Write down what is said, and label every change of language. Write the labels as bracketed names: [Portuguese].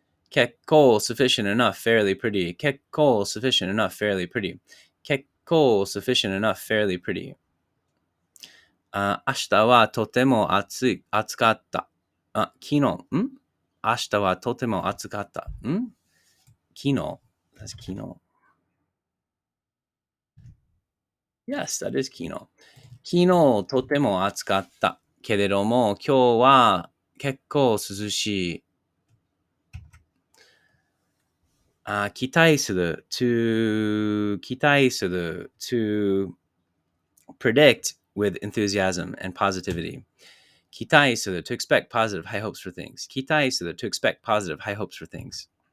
[English] Kekko, sufficient enough, fairly pretty. Kekko, sufficient enough, fairly pretty. Kekko, sufficient enough, fairly pretty. [Japanese] 明日はとても暑かった。昨日、明日はとても暑かった。 [English] 昨日。That's 昨日。 Yes, that is 昨日。 [Japanese] 昨日とても暑かったけれども、今日は結構涼しい。 [English] 期待する to 期待する to predict with enthusiasm and positivity. 期待する to expect positive high hopes for things. 期待する to expect positive high hopes for things.